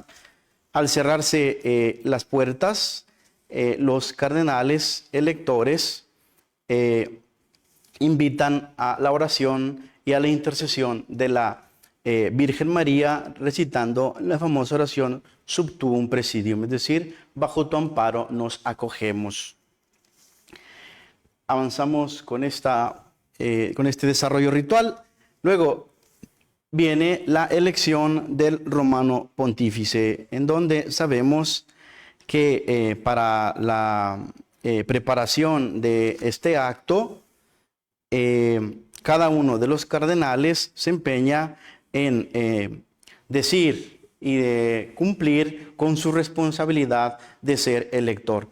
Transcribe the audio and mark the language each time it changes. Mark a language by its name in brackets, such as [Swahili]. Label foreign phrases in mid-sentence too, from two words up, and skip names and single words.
[Spanish] Al cerrarse las puertas, los cardenales electores invitan a la oración y a la intercesión de la Virgen María, recitando la famosa oración [Latin] Sub tuum presidium, [Spanish] es decir, bajo tu amparo nos acogemos. Avanzamos con este desarrollo ritual. Luego viene la elección del romano pontífice, en donde sabemos que para la preparación de este acto, cada uno de los cardenales se empeña en decir y de cumplir con su responsabilidad de ser elector.